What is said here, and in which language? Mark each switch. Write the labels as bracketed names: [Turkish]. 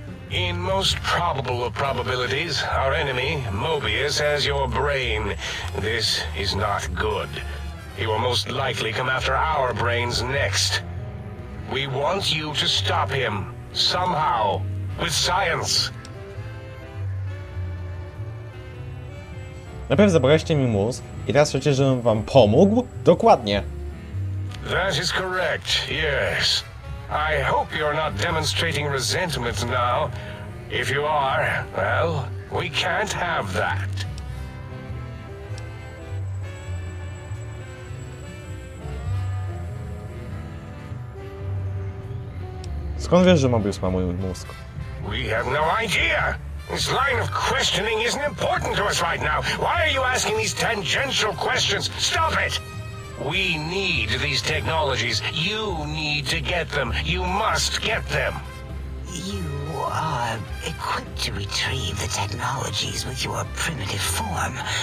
[English] In most probable of probabilities, our enemy, Mobius, has your brain. This is not good. He will most likely come after our brains next. We want you to stop him, somehow, with science. [Polish] Najpierw zabraliście mi mózg i teraz chcecie, żebym wam pomógł? Dokładnie. [English] That is correct, yes. I hope you're not demonstrating resentment now. If you are, well, we can't have that. [Polish] Skąd wiesz, że Mobius ma mój mózg? [English] We have no idea. This line of questioning isn't important to us right now. Why are you asking these tangential questions? Stop it! We need these technologies. You need to get them. You must get them. You are equipped to retrieve the technologies with your primitive form.